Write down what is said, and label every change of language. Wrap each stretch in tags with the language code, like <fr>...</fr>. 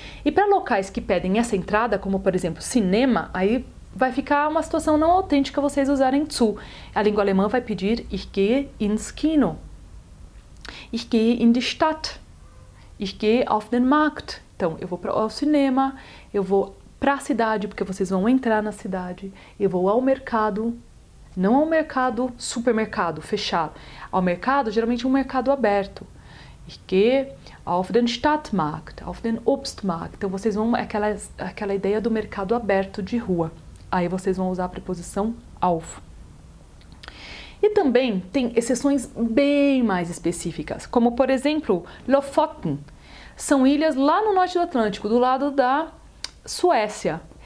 <pt>E para locais que pedem essa entrada, como por exemplo cinema, aí vai ficar uma situação não autêntica vocês usarem zu. A língua alemã vai pedir</pt> <de>ich gehe ins Kino, ich gehe in die Stadt, ich gehe auf den Markt.</de> <pt>Então, eu vou ao cinema, eu vou para a cidade, porque vocês vão entrar na cidade, eu vou ao mercado. Não ao mercado, supermercado, fechado. Ao mercado, geralmente um mercado aberto.</pt> <de>Ich gehe auf den Stadtmarkt, auf den Obstmarkt.</de> <pt>Então, vocês vão, aquela ideia do mercado aberto de rua. Aí vocês vão usar a preposição auf. E também tem exceções bem mais específicas, como por exemplo, Lofoten. São ilhas lá no norte do Atlântico, do lado da Suécia.</pt>